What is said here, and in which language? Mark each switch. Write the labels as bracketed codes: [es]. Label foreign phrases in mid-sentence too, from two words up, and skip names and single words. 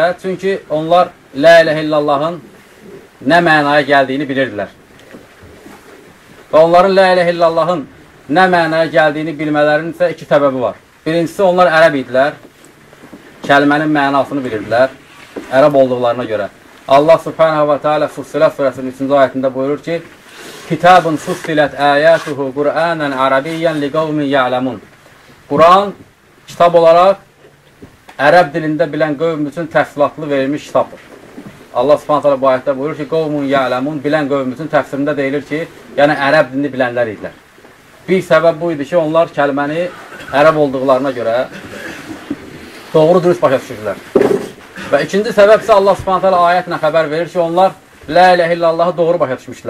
[az] Çünki onlar [ar] لا إله إلا الله [az] nə mənaya gəldiyini bilirdilər. Və onların [ar] لا إله إلا الله [az] nə mənaya gəldiyini bilmələrinin isə iki səbəbi var. Birincisi, onlar ərəb idilər. Kəlmənin mənasını bilirdilər. Ərəb olduqlarına görə. [ar] الله سبحانه وتعالى [az] Fussilat surəsinin 3-cü ayətində buyurur ki, [ar] كتاب فصلت آياته قرآنا عربيا لقوم يعلمون. [az] Quran kitab olaraq ərəb dilində bilən qövm üçün təfsilatlı verilmiş kitabdır. [ar] الله سبحانه وتعالى [az] bu ayətdə buyurur ki, [ar] قوم يعلمون, [az] bilən qövm üçün təfsirində deyilir ki, yəni ərəb dilini bilənlər idilər. Bir səbəb bu idi ki, onlar kəlməni ərəb olduqlarına görə doğru dürüst başa düşürdülər. Və ikinci səbəb isə [ar] الله سبحانه تعالى [az] ayətlə xəbər verir ki, onlar [ar] لا إله إلا الله [az] doğru başa düşmüşdülər.